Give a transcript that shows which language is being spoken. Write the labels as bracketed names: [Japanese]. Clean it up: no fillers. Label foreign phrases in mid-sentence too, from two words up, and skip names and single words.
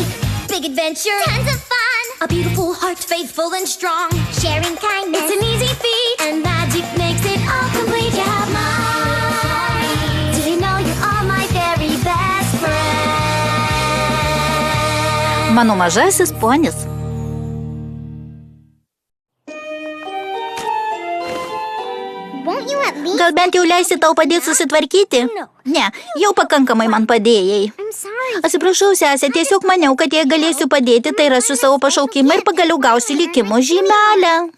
[English] Big adventure, tons of fun. A beautiful heart, faithful and strong. Sharing kindness, it's an easy feat. And magic makes it all complete. You have mine. Did you know you're all my very best friend? [Lithuanian] Mano mažasis ponis. Gal bent jau leisi tau padėti susitvarkyti? Ne, jau pakankamai man padėjai. Atsiprašau, sesė, tiesiog maniau, kad jei galėsiu padėti, tai rasiu savo pašaukimą ir pagaliau gausiu likimo žymelę.